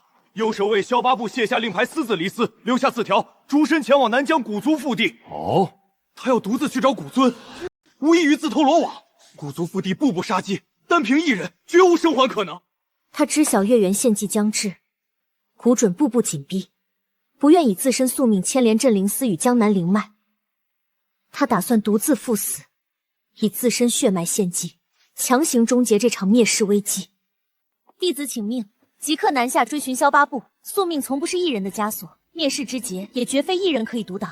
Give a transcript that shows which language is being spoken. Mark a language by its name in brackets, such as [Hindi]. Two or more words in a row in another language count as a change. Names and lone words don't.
[Chinese] 右手卫萧八部卸下令牌，私自离寺，留下字条，逐身前往南疆古族腹地。哦，他要独自去找古尊，无异于自投罗网。古族腹地步步杀机，单凭一人，绝无生还可能。他知晓月圆献祭将至，古准步步緊逼，不願以自身宿命牽連鎮靈司與江南靈脈。他打算獨自赴死，以自身血脈獻祭，強行終結這場滅世危機。弟子請命，即刻南下追尋蕭八部。宿命從不是一人的枷鎖，滅世之劫也絕非一人可以獨擋。